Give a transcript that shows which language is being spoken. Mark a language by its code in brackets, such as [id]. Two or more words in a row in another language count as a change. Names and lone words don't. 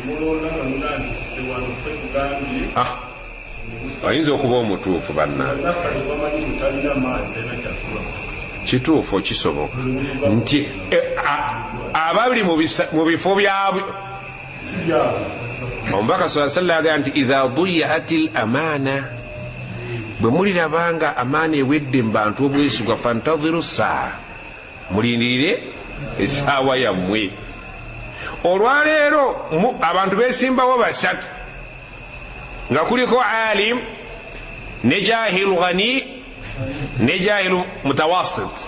[lg] Ayinza okuba omutuufu bannange, kituufu kisoboka nti abali mu bifo byabwe. Omubaka [ar] صلى الله عليه وسلم [lg] agamba nti [ar] إذا ضيعت الأمانة, [lg] bwe mulirabanga amaana ewedde mu bantu obwesigwa, [ar] فانتظر الساعة, [lg] mulindirire essaawa yammwe. Olwaleero abantu beesimbawo basatu, nga kuliko alim ne [ar] جاهل غني [lg] ne [ar] جاهل متوسط.